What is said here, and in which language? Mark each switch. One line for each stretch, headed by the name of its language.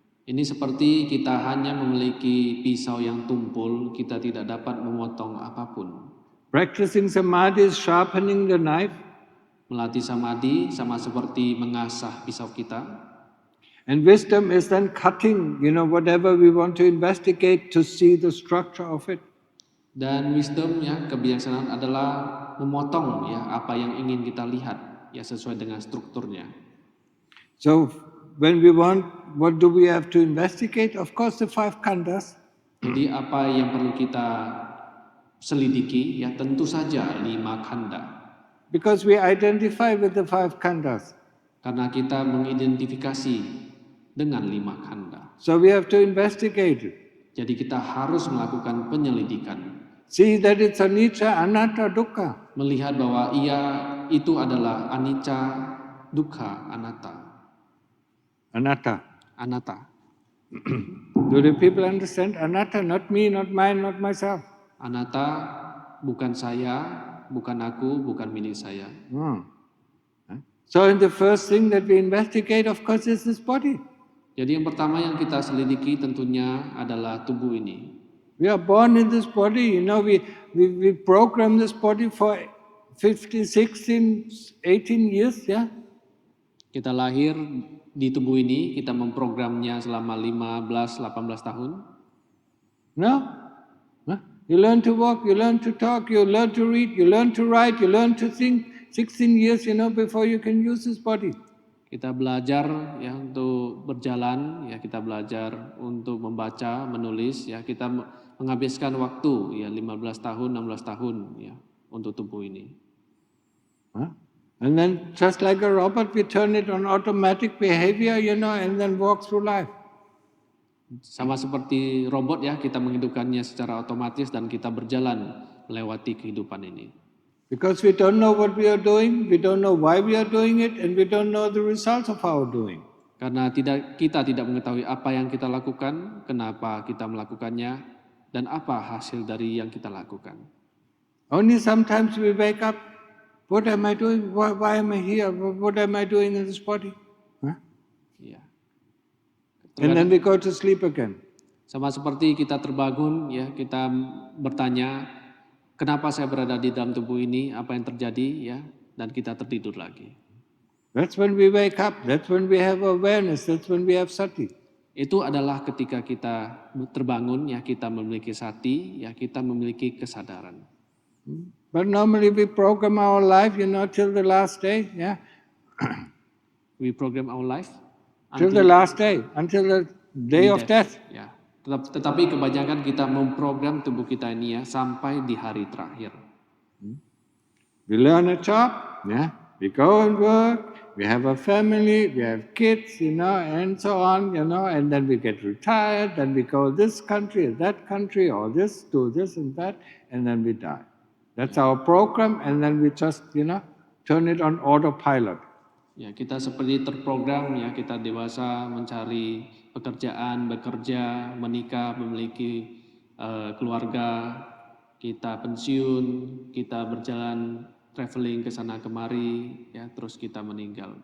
Indonesian: Ini seperti kita hanya memiliki pisau yang tumpul, kita tidak dapat memotong apapun.
English: Practicing samadhi is sharpening the knife.
Indonesian: Melatih samadhi sama seperti mengasah pisau kita.
English: And wisdom is then cutting, whatever we want to investigate to see the structure of it.
Indonesian: Dan wisdom ya, kebijaksanaan adalah memotong ya apa yang ingin kita lihat ya sesuai dengan strukturnya.
English: So when we want, what do we have to investigate? Of course the 5 khandhas.
Indonesian: Jadi apa yang perlu kita selidiki ya tentu saja 5 khandha.
English: Because we identify with the 5 khandhas.
Indonesian: Karena kita mengidentifikasi dengan 5 khandha.
English: So we have to investigate it.
Indonesian: Jadi kita harus melakukan penyelidikan.
English: See that it's anicca, anatta, dukkha.
Indonesian: Melihat bahwa itu adalah anicca, dukkha, anatta.
English: Anatta. Do the people understand? Anatta, not me, not mine, not myself.
Indonesian: Anatta bukan saya, bukan aku, bukan milik saya.
English: So in the first thing that we investigate, of course, is this body.
Indonesian: Jadi yang pertama yang kita selidiki tentunya adalah tubuh ini.
English: We are born in this body, we program this body for 15, 16, 18 years, yeah?
Indonesian: Kita lahir di tubuh ini, kita memprogramnya selama 15, 18 tahun.
English: No? You learn to walk, you learn to talk, you learn to read, you learn to write, you learn to think. 16 years, before you can use this body.
Indonesian: Kita belajar ya untuk berjalan, ya kita belajar untuk membaca, menulis, ya kita menghabiskan waktu ya 15 tahun, 16 tahun ya untuk tubuh ini. Huh?
English: And then just like a robot, we turn it on automatic behavior, and then walk through life.
Indonesian: Sama seperti robot ya, kita menghidupkannya secara otomatis dan kita berjalan melewati kehidupan ini.
English: Because we don't know what we are doing, we don't know why we are doing it, and we don't know the results of our doing.
Indonesian: Karena kita tidak mengetahui apa yang kita lakukan, kenapa kita melakukannya, dan apa hasil dari yang kita lakukan.
English: Only sometimes we wake up, what am I doing? Why am I here? What am I doing in this body? Huh?
Indonesian: Ya.
English: And then we go to sleep again.
Indonesian: Sama seperti kita terbangun, ya kita bertanya, kenapa saya berada di dalam tubuh ini, apa yang terjadi, ya, dan kita tertidur lagi.
English: That's when we wake up. That's when we have awareness. That's when we have sati.
Indonesian: Itu adalah ketika kita terbangun, ya kita memiliki sati, ya kita memiliki kesadaran.
English: But normally we program our life, till the last day, yeah. We program our life Till the last day, until the day of death.
Indonesian: Ya. Tetapi kebanyakan kita memprogram tubuh kita ini ya sampai di hari terakhir.
English: We learn a job, yeah. We go and work. We have a family. We have kids, and so on, and then we get retired. Then we go this country, that country, or this, do this and that, and then we die. That's our program, and then we just, turn it on autopilot.
Indonesian: Ya, kita seperti terprogram ya, kita dewasa mencari pekerjaan, bekerja, menikah, memiliki keluarga, kita pensiun, kita berjalan traveling ke sana kemari, ya terus kita meninggal.